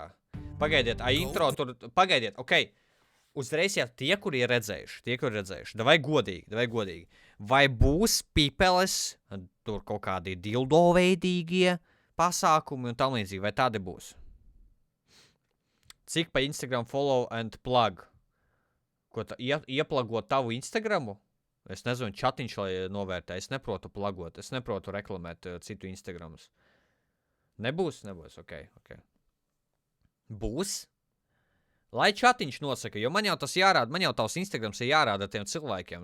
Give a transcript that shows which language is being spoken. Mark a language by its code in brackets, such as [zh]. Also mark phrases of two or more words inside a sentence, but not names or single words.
[lv] Pagaidiet, intro tur... Pagaidiet, okei. Uzreiz jau tie, kuri ir redzējuši. Davai godīgi. Vai būs pipeles, tur kaut kādi dildo veidīgie pasākumi un tam līdzīgi, vai tādi būs? Cik pa Instagram [en] follow and plug? [lv] Ko ieplagot tavu Instagramu? Es nezinu, čatiņš, lai novērtē. Es neprotu plagot, es neprotu reklamēt citu Instagramus. Nebūs, ok. Būs? Lai čatiņš nosaka, jo man jau tas jārāda, man jau tavs Instagrams ir jārāda tiem cilvēkiem.